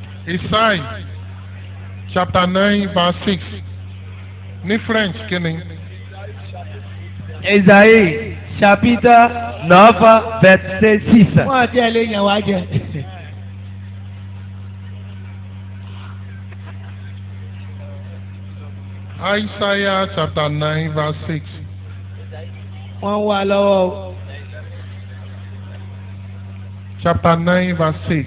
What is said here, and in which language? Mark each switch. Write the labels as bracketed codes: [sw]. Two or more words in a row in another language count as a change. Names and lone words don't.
[en] Isaiah chapter 9 verse 6 [yo] ní French kí ni. [fr] Esaïe chapitre 9 verset 6. [yo] wọ́n àti ẹ̀ lè yàn wá jẹ. [en] Isaiah chapter 9 verse 6. [yo] wọ́n wà lọ́wọ́ o. [en] Chapter 9 verse 6.